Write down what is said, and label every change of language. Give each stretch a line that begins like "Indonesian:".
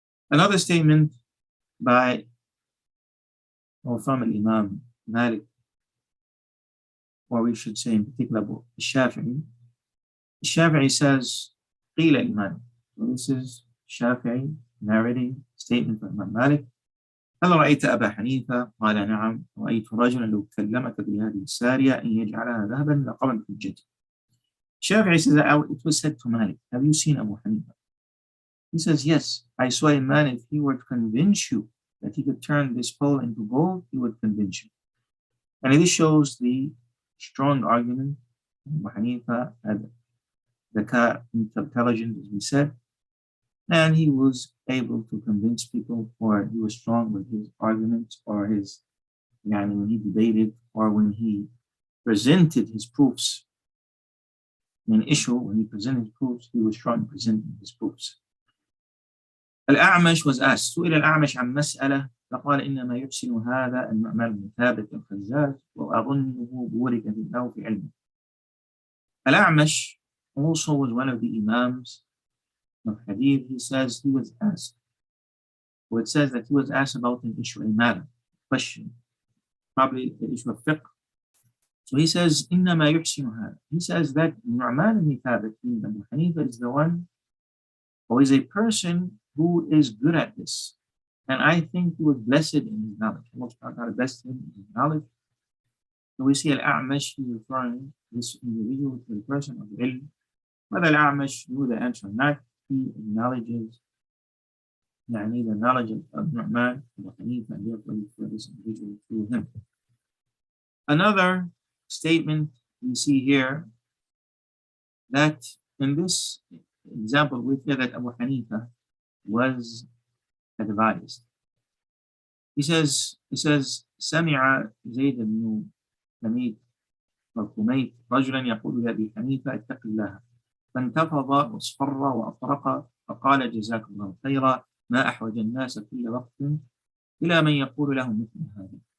English: Another statement from Imam Malik, or we should say in particular Shafi'ee. Shafi'ee says,
Arabic: قيل
English: Imam. So this is Shafi'ee narrating statement from Imam Malik.
Arabic: هل رأيت أبا حنيفة؟ قال نعم رأيت رجلا لو كلمك بهذه السارية أن يجعلها ذهبا لقبل حجته.
English: Shafi'ee says, it was said to Malik, have you seen Abu Hanifa? He says, yes, I saw a man, if he were to convince you that he could turn this pole into gold, he would convince you. And this shows the strong argument. Abu Hanifa had the intelligence, as we said, and he was able to convince people, or he was strong with his arguments, or his, when he debated, or when he presented his proofs. In an issue, when he presented his proofs, he was strong in presenting his proofs.
Arabic: الأعمش
English: was asked,
Arabic: سئل الأعمش عن مسألة فقال إنما يحسن هذا النعمان بن ثابت الخزاز وأظنه بورك في الله في علمه.
English: Al-A'mash also was one of the Imams of Hadith. He says he was asked, or it says that he was asked about an issue, a matter, question, probably the issue of fiqh. So he says,
Arabic: إنما يحسن هذا.
English: He says that Nu'man ibn Thabit, Abu Hanifa, is the one, or is a person who is good at this. And I think he was blessed in his knowledge. Allah subhanahu wa ta'ala blessed him in his knowledge. So we see Al-A'mash, he's referring this individual to the person of ilm. Whether Al-A'mash knew the answer or not, he acknowledges the knowledge of Nu'man, Abu Hanifa, and therefore he referred this individual to him. Another statement we see here, that in this example we hear that Abu Hanifa was advised. He says,
Arabic: سمع زيد بن حميد وكميت رجلا يقول لأبي حنيفة اتق الله فانتفض واصفر وأطرق فقال جزاك الله خيرا ما أحوج الناس كل وقت إلى من يقول لهم مثل هذا.